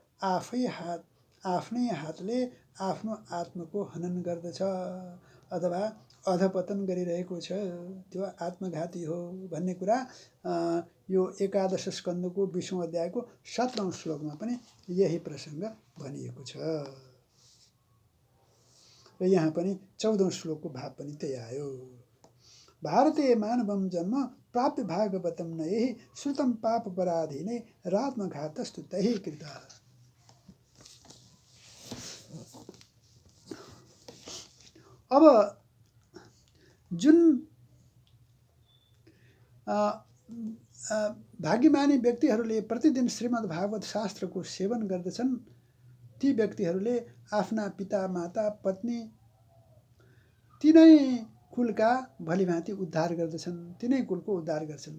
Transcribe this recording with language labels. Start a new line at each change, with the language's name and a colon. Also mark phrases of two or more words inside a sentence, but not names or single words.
Nepali: आफ्नै हातले आफ्नो आत्माको हनन गर्दछ अथवा अधपतन गरिरहेको छ, त्यो आत्मघाती हो भन्ने कुरा यो एकादश स्कन्धको 20औं अध्यायको 17औं श्लोकमा पनि यही प्रसङ्ग भनिएको छ र यहाँ पनि 14औं श्लोकको भाव पनि त्यही आयो।
Sanskrit: भारतीय मानवम जन्म प्राप्य भागवतम नयहि श्रुतम पाप पराधीने रात्मघातस्तु तहि कृतः।
Nepali: अब जुन भाग्यमानी व्यक्तिहरूले प्रतिदिन श्रीमद्भागवत शास्त्रको सेवन गर्दछन् ती व्यक्तिहरूले आफ्ना पिता माता पत्नी तिनै कुलका भलीभाँति उद्धार गर्दछन्, तिनै कुलको उद्धार गर्छन्।